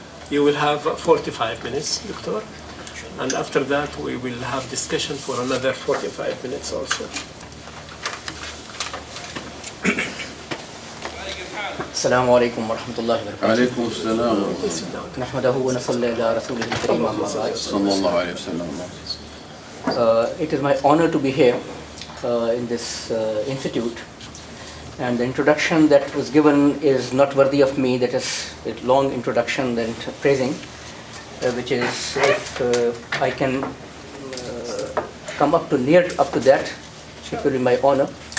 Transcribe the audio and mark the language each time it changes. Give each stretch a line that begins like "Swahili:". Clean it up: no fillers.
English: You will have 45 minutes, Doctor, and after that we will have discussion for another 45 minutes also.
Arabic: السلام عليكم ورحمة الله وبركاته. عليكم السلام. نحمده ونصلي على رسوله الكريم أما بعد. صلى الله عليه وسلم.
English: It is my honor to be here in this institute, and the introduction that was given is not worthy of me. That is a long introduction and praising, which is if I can come up to that, it will be my honor.